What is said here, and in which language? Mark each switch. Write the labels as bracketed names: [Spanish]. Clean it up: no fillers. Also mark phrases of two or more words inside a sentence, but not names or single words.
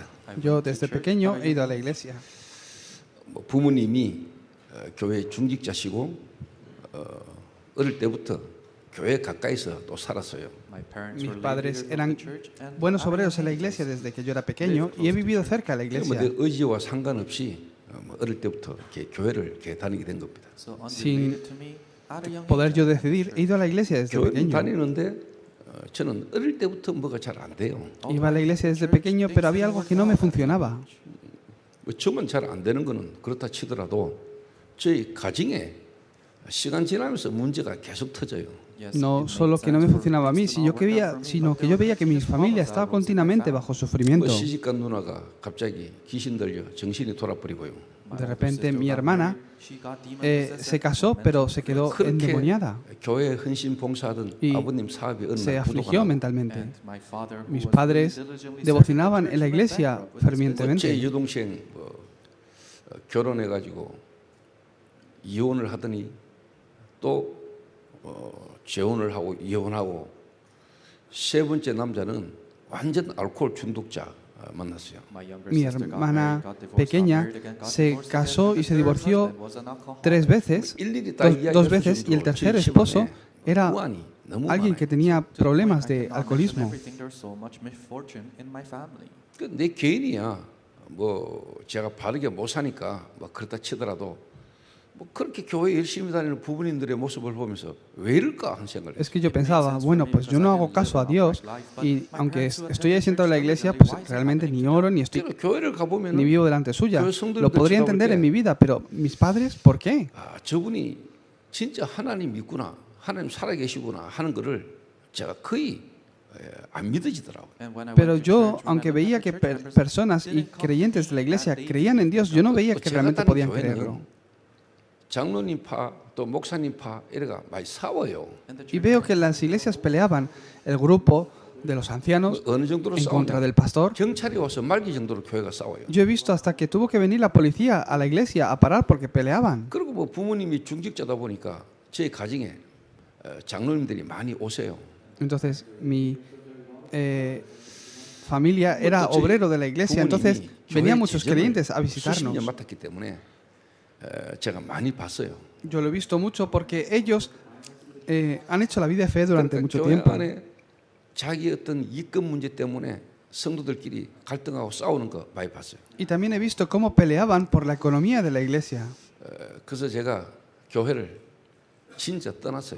[Spanish] Yo desde pequeño he ido a la iglesia. [Korean] 부모님이 교회 중직자시고 어릴 때부터 교회 가까이서 또 살았어요. [Spanish] Mis padres eran buenos obreros en la iglesia desde que yo era pequeño y he vivido cerca de la iglesia. [Korean] 내 의지와 상관없이 어릴 때부터 이렇게 교회를 이렇게 다니게 된 겁니다. [Spanish] Sin poder yo decidir, he ido a la iglesia desde [Korean] 교회는 [Spanish] pequeño. [Korean] 다니는데 저는 어릴 때부터 뭐가 잘 안 돼요. [Spanish] Iba a la iglesia desde pequeño, pero había algo que no me funcionaba. [Korean] 저만 잘 안 되는 거는 그렇다 치더라도 저희 가정에 시간 지나면서 문제가 계속 터져요. [Spanish] No solo que no me funcionaba a mí, sino que yo veía que mi familia estaba continuamente bajo sufrimiento. [Korean] 시집간 누나가 갑자기 귀신 들려 정신이 돌아버리고요. [Spanish] De repente mi hermana se casó, pero se quedó endemoniada. [Korean] 교회 헌신 봉사하던 [Spanish] Y [Korean] 아버님 사업이 어느 [Spanish] se [Korean] 날 [Spanish] afligió [Korean] 부도가 [Spanish] mentalmente. Mis padres devocionaban en la iglesia [Korean] 제 [Spanish] fervientemente. [Korean] 여동생 결혼해가지고 이혼을 하더니 또 재혼을 하고 이혼하고 세 번째 남자는 완전 알코올 중독자 만났어요. [Spanish] Mi hermana pequeña se casó y se divorció 3 veces, dos veces, y el tercer esposo era alguien que tenía problemas de alcoholismo. [Korean] 내 개인이야. 뭐 제가 바르게 못 사니까 뭐 그렇다 치더라도 뭐 그렇게 교회 열심히 다니는 부부님들의 모습을 보면서 왜 이럴까 하는 생각을 [Spanish] Es que yo pensaba, bueno, pues yo no hago caso a Dios y aunque estoy ahí sentado en la iglesia, pues realmente ni oro ni estoy [Korean] 교회를 가보면 [Spanish] ni vivo delante suya. Lo podría entender en mi vida, pero mis padres, ¿por qué? [Korean] 저분이 진짜 하나님 믿구나, 하나님 살아계시구나 하는 거를 제가 거의 안 믿어지더라고요. [Spanish] Pero yo, aunque veía que personas y creyentes de la iglesia creían en Dios, yo no veía que realmente podían creerlo. [Korean] 장로님 파, 또 목사님 파 이래가 많이 싸워요. [Spanish] Y veo que las iglesias peleaban el grupo de los ancianos [Korean] 어느 정도로 [Spanish] en contra [Korean] 싸우냐? [Spanish] del pastor. [Korean] 경찰이 와서 말기 정도로 교회가 싸워요. [Spanish] Yo he visto hasta que tuvo que venir la policía a la iglesia a parar porque peleaban. [Korean] 그리고 뭐 부모님이 중직자다 보니까 제 가정에 장로님들이 많이 오세요. [Spanish] Entonces mi familia era obrero de la iglesia, entonces venían muchos creyentes a visitarnos. [Korean] 수십 년 맡았기 때문에 제가 많이 봤어요. [Spanish] Yo lo he visto mucho porque ellos han hecho la vida de fe durante mucho [Korean] 교회 [Spanish] tiempo. [Korean] 안에 자기 어떤 이권 문제 때문에 성도들끼리 갈등하고 싸우는 거 많이 봤어요. [Spanish] Y también he visto cómo peleaban por la economía de la iglesia. [Korean] 그래서 제가 교회를 진짜 떠났어요.